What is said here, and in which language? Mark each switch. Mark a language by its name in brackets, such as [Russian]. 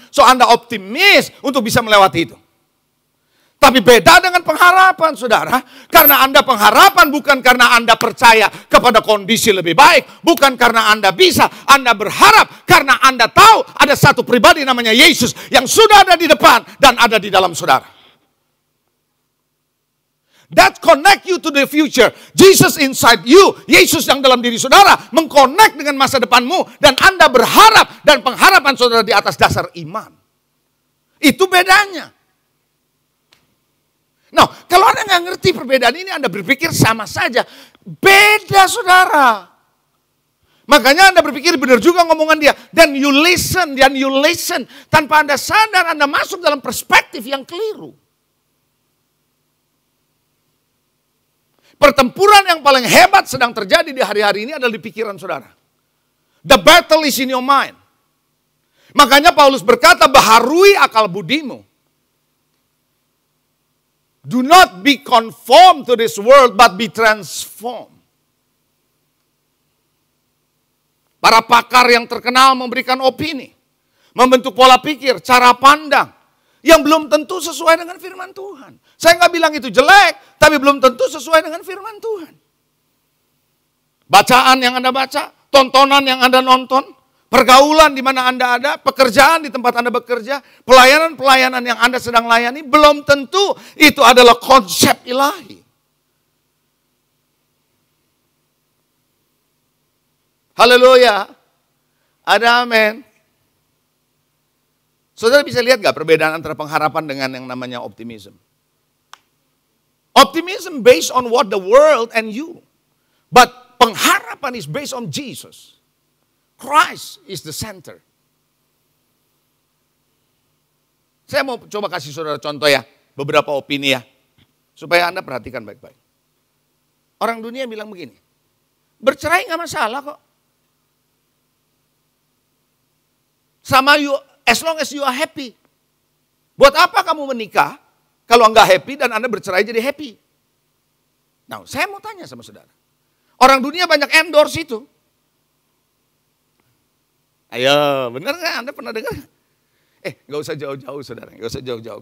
[Indonesian] So Anda optimis untuk bisa melewati itu. Tapi beda dengan pengharapan saudara. Karena Anda pengharapan bukan karena Anda percaya kepada kondisi lebih baik. Bukan karena Anda bisa. Anda berharap karena Anda tahu ada satu pribadi namanya Yesus yang sudah ada di depan dan ada di dalam saudara. [English] That connect you to the future. Jesus inside you. [Indonesian] Yesus yang dalam diri saudara mengkonek dengan masa depanmu. Dan Anda berharap dan pengharapan saudara di atas dasar iman. Itu bedanya. Nah, kalau Anda nggak ngerti perbedaan ini, Anda berpikir sama saja. Beda saudara. Makanya Anda berpikir benar juga ngomongan dia. Dan [English] you listen. [Indonesian] Tanpa Anda sadar Anda masuk dalam perspektif yang keliru. Pertempuran yang paling hebat sedang terjadi di hari-hari ini adalah di pikiran saudara. [English] The battle is in your mind. [Indonesian] Makanya Paulus berkata, baharui akal budimu. [English] Do not be conformed to this world, but be transformed. [Indonesian] Para pakar yang terkenal memberikan opini, membentuk pola pikir, cara pandang, yang belum tentu sesuai dengan firman Tuhan. Saya nggak bilang itu jelek, tapi belum tentu sesuai dengan firman Tuhan. Bacaan yang Anda baca, tontonan yang Anda nonton, pergaulan di mana Anda ada, pekerjaan di tempat Anda bekerja, pelayanan-pelayanan yang Anda sedang layani, belum tentu itu adalah konsep ilahi. Haleluya. Ada amin. Saudara bisa lihat gak perbedaan antara pengharapan dengan yang namanya optimism? [English] Optimism based on what the world and you. But [Indonesian] pengharapan [English] is based on Jesus. Christ is the center. [Indonesian] Saya mau coba kasih saudara contoh ya. Beberapa opini ya. Supaya Anda perhatikan baik-baik. Orang dunia bilang begini. Bercerai gak masalah kok. Sama [English] you, as long as you are happy. [Indonesian] Buat apa kamu menikah kalau enggak happy dan Anda bercerai jadi happy? Nah, saya mau tanya sama saudara. Orang dunia banyak endorse itu. Ayo, benar nggak? Anda pernah dengar? Nggak usah jauh-jauh saudara, nggak usah jauh-jauh.